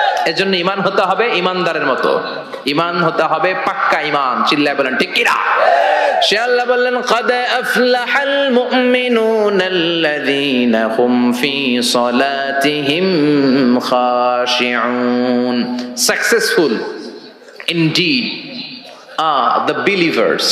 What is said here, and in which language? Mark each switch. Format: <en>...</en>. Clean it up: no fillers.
<bn>এজন্য ইমান হতে হবে ইমানদারের মতো, ইমান হতে হবে পাক্কা ইমান। চিল্লায় বলেন ঠিক কিনা? সে আল্লাহ বললেন</bn> <ar>قد أفلح المؤمنون الذين هم في صلاتهم خاشعون.</ar> <en>Successful indeed are the believers.</en>